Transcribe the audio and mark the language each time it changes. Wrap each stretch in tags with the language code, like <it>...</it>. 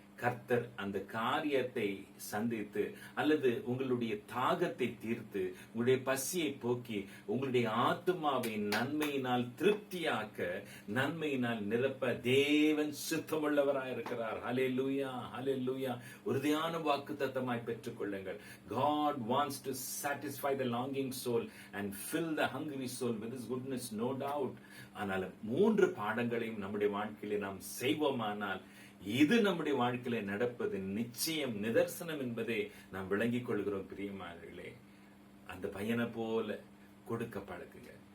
<ta>கர்த்தர் அந்த காரியத்தை சந்தித்து அல்லது உங்களுடைய தாகத்தை தீர்த்து உங்களுடைய பசியை போக்கி உங்களுடைய ஆத்துமாவை நன்மையினால் திருப்தியாக்க, நன்மையினால் நிரப்ப தேவன் சுத்தமுள்ளவராய் இருக்கிறார். ஹல்லேலூயா, ஹல்லேலூயா. உறுதியான வாக்குத்தத்தமாய் பெற்றுக் கொள்ளுங்கள்.</ta> <en>God wants to satisfy the longing soul and fill the hungry soul with his goodness, no doubt.</en> <ta>ஆனால் 3 பாடங்களையும் நம்முடைய வாழ்க்கையிலே நாம் செய்வோமானால் இது நம்முடைய வாழ்க்கையில நடப்பது நிச்சயம், நிதர்சனம் என்பதை நாம் விளங்கிக் கொள்கிறோம். பிரியமானவர்களே, அந்த பையனை போல கொடுக்க பழகுங்க.</ta>